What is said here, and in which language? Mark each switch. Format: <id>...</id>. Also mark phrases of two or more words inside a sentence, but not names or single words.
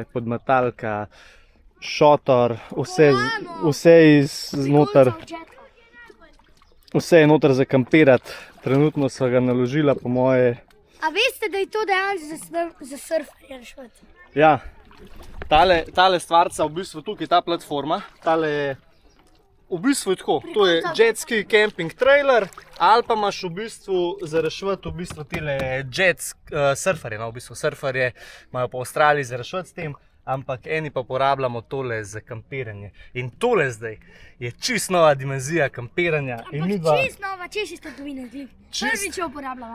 <sl>Harpuna, palce, podmetalka, šotor, vse iznoter, vse je noter za kampirati. Trenutno so ga naložila po moje. A veste, da je to dejansko za surferje rešvati? Ja, tale stvarca, v bistvu tukaj ta platforma, tale je v bistvu je tako, to je</sl> <en>jet ski camping trailer,</en> <sl>ali pa imaš v bistvu za rešvati v bistvu tile surferje, no, v bistvu surferje imajo po Avstraliji za rešvati s tem, ampak eni pa uporabljamo tole za kampiranje. In tole zdaj je čist nova dimenzija kampiranja. Čist nova, češ iz trgovine, prvič jo uporabljava.</sl>